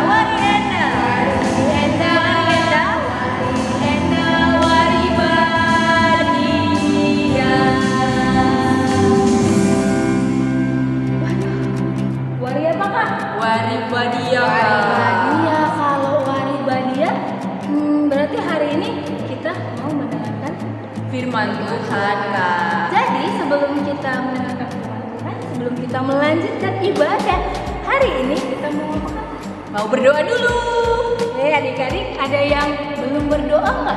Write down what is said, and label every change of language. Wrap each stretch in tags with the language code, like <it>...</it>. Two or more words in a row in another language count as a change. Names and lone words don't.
<btx>Warienda, Warienda, Warienda, Wari Badia.</btx> <id>Wari apa kak?</id> <btx>Wari Badia. Waribadia.</btx> <id>Kalau Waribadia, berarti hari ini kita mau mendengarkan. Firman Tuhan kak. Jadi sebelum kita mendengarkan firman Tuhan, sebelum kita melanjutkan ibadah hari ini, kita mau apa kak? Mau berdoa dulu. Adik-adik, ada yang belum berdoa nggak?</id>